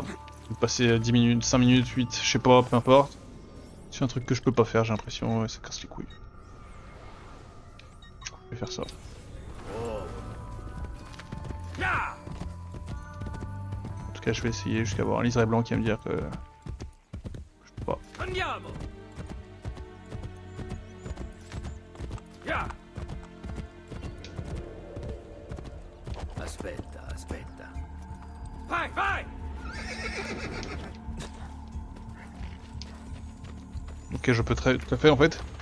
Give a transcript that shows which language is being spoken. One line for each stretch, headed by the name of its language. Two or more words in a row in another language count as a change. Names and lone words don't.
French: On va passer 10 minutes, 5 minutes, 8, je sais pas, peu importe. C'est un truc que je peux pas faire, j'ai l'impression, ça casse les couilles. Je vais faire ça. En tout cas, je vais essayer jusqu'à avoir un liseré blanc qui va me dire que... Je peux pas.
Italian: Andiamo! Ya! Aspetta, aspetta. Vai, vai!
French: Ok, je peux tout à fait en fait.